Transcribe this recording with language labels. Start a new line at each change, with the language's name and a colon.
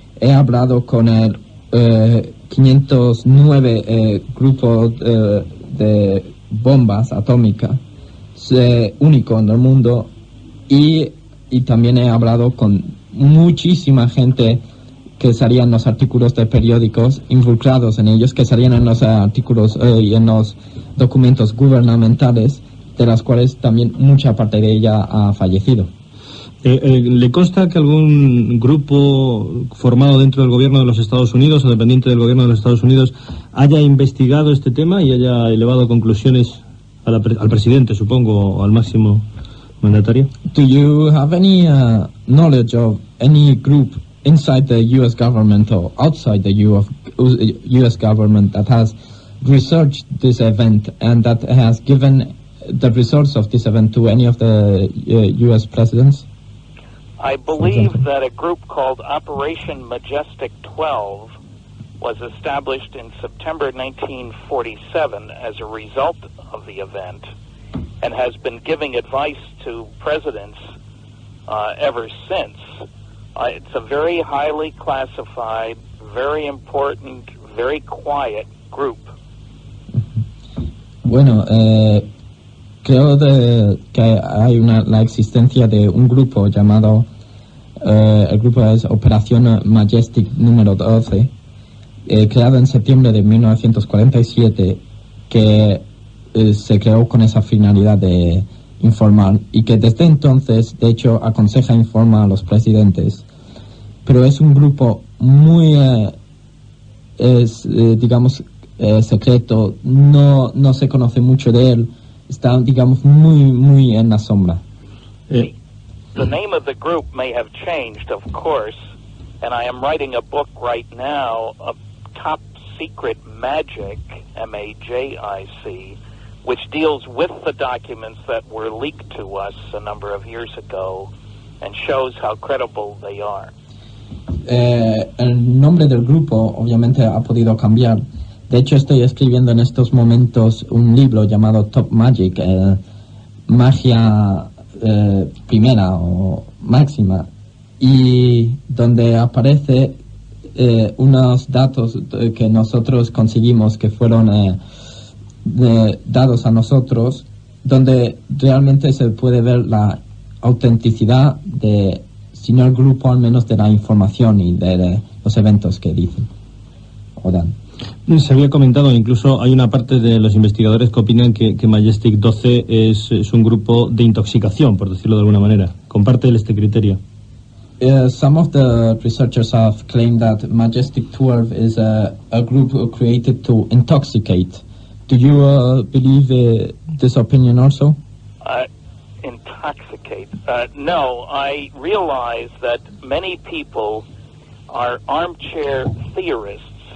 Spanish: He hablado con el 509 grupo de bombas atómicas, único en el mundo, y también he hablado con muchísima gente que salían en los artículos de periódicos, involucrados en ellos, que salían en los artículos y en los documentos gubernamentales, de las cuales también mucha parte de ella ha fallecido. ¿Le consta que algún grupo formado dentro del gobierno de los Estados Unidos o dependiente del gobierno de los Estados Unidos haya investigado este tema y haya elevado conclusiones al presidente, supongo, o al máximo mandatario?
English: Do you have any knowledge of any group inside the U.S. government or outside the U.S. government that has researched this event and that has given the results of this event to any of the U.S. presidents? I believe that a group called Operation Majestic 12 was established in September 1947 as a result of the event and has been giving advice to presidents ever since. It's a very highly classified, very important, very quiet group.
Spanish: Bueno, creo que hay la existencia de un grupo llamado, el grupo es Operación Majestic número 12, creado en septiembre de 1947, que se creó con esa finalidad de informar y que desde entonces, de hecho, aconseja e informa a los presidentes. Pero es un grupo muy, digamos, secreto, no se conoce mucho de él. Está, digamos, muy en la sombra.
English: The name of the group may have changed, of course, and I am writing a book right now of Top Secret Magic, MAJIC, which deals with the documents that were leaked to us a number of years ago and shows how credible they are.
Spanish: El nombre del grupo obviamente ha podido cambiar. De hecho, estoy escribiendo en estos momentos un libro llamado Top Magic, magia primera o máxima, y donde aparece unos datos que nosotros conseguimos que fueron dados a nosotros, donde realmente se puede ver la autenticidad de, si no el grupo, al menos de la información y de los eventos que dicen o dan. Se había comentado, incluso hay una parte de los investigadores que opinan que Majestic 12 es un grupo de intoxicación, por decirlo de alguna manera. ¿Comparte él este criterio?
English: Some of the researchers have claimed that Majestic 12 is a group created to intoxicate. Do you believe this opinion also? Intoxicate? No, I realize that many people are armchair theorists.